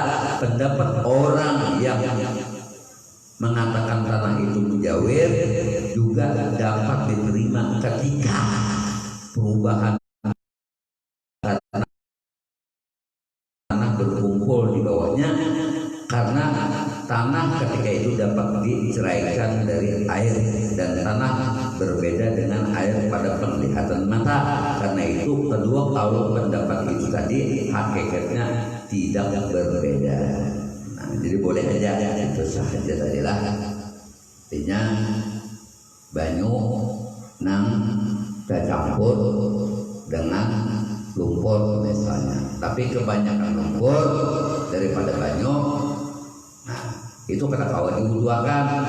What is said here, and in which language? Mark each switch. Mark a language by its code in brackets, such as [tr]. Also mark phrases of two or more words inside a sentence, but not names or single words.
[id] Pendapat orang yang mengatakan tanah itu mujawir juga dapat diterima ketika perubahan tanah berkumpul di bawahnya, karena tanah ketika itu dapat diceraikan dari air dan tanah berbeda dengan air pada penglihatan mata. Karena itu kedua kalau pendapat itu tadi hakikatnya tidak berbeda. Nah, jadi boleh aja itu sahaja tadilah. artinya banyu nang tercampur dengan lumpur misalnya, tapi kebanyakan lumpur daripada banyu, nah itu kata kawan diuduakan.